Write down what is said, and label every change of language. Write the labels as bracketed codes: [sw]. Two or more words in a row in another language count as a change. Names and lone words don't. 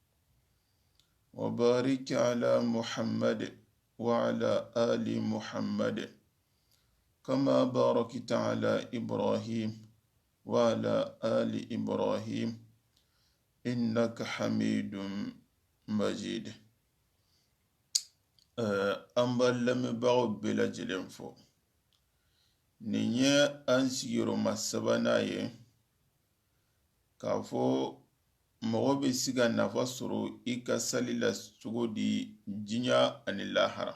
[ar] وبارك على محمد وعلى آل محمد كما باركت على إبراهيم وعلى آل إبراهيم إنك حميد مجيد. [bm] An ba lamɛnbagaw bɛɛ lajɛlen fo. Nin ye an sigiyɔrɔma sabanan ye k'a fɔ mɔgɔ bɛ se ka nafa sɔrɔ i ka sali la cogo di diɲɛ ani lahara.